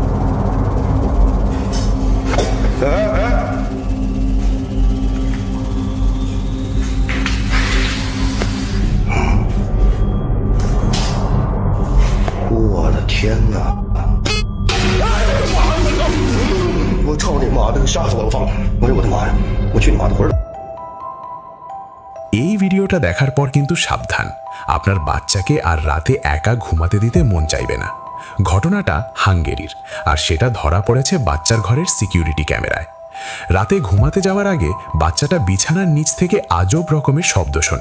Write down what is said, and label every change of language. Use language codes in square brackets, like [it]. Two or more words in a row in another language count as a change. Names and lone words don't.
[zh] 哎哎！我的天哪！我操你妈的！吓死我了！我操！哎呦我的妈呀！我去你妈的魂儿！ [bn] এই ভিডিওটা দেখার পর কিন্তু সাবধান, আপনার বাচ্চাকে আর রাতে একা ঘুমাতে দিতে মন চাইবে না। ঘটনাটা হাঙ্গেরির, আর সেটা ধরা পড়েছে বাচ্চার ঘরের [en] security camera. [bn] রাতে ঘুমাতে যাওয়ার আগে বাচ্চাটা বিছানার নিচ থেকে আজব রকমের শব্দ শোনে।